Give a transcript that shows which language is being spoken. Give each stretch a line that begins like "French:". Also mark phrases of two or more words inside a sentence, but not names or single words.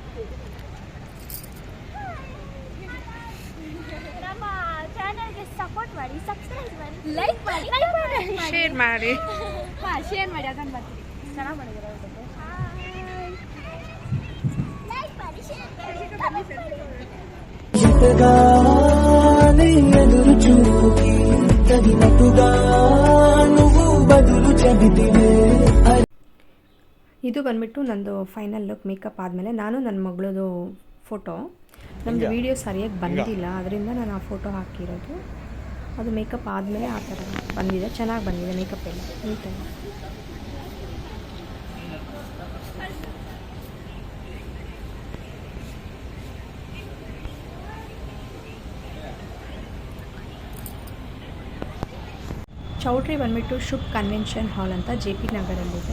Kannada: ನಮ್ಮ ಚಾನಲ್ಗೆ ಸಪೋರ್ಟ್ ಮಾಡಿ, ಸಬ್ಸ್ಕ್ರೈಬ್ ಮಾಡಿ, ಲೈಕ್ ಮಾಡಿ, ಶೇರ್ ಮಾಡಿ. ಶೇರ್ ಮಾಡಿ. ಅದನ್ನು ಬರ್ತೀವಿ. ಚೆನ್ನಾಗಿ ಮಾಡಿದ್ದಾರೆ. ಲೈಕ್ ಮಾಡಿ, ಶೇರ್
Telugu: ఎదురు చూపుకి తగినట్టుగా నువ్వు బదులు చెబితివే.
Kannada: ಇದು ಬಂದ್ಬಿಟ್ಟು ನಂದು
English: final look makeup
Kannada: ಆದಮೇಲೆ. ನಾನು ನನ್ನ ಮಗಳದು ಫೋಟೋ, ನಮ್ಮದು ವೀಡಿಯೋ ಸರಿಯಾಗಿ ಬಂದಿಲ್ಲ, ಅದರಿಂದ ನಾನು ಆ ಫೋಟೋ ಹಾಕಿರೋದು. ಅದು ಮೇಕಪ್ ಆದಮೇಲೆ ಆ ಥರ ಬಂದಿದೆ. ಚೆನ್ನಾಗಿ ಬಂದಿದೆ ಮೇಕಪ್ ಎಲ್ಲ ನೀಟಾಗಿ. ಚೌಟ್ರಿ ಬಂದುಬಿಟ್ಟು ಶುಭ್ ಕನ್ವೆನ್ಷನ್ ಹಾಲ್ ಅಂತ JP ನಗರಲ್ಲಿದೆ.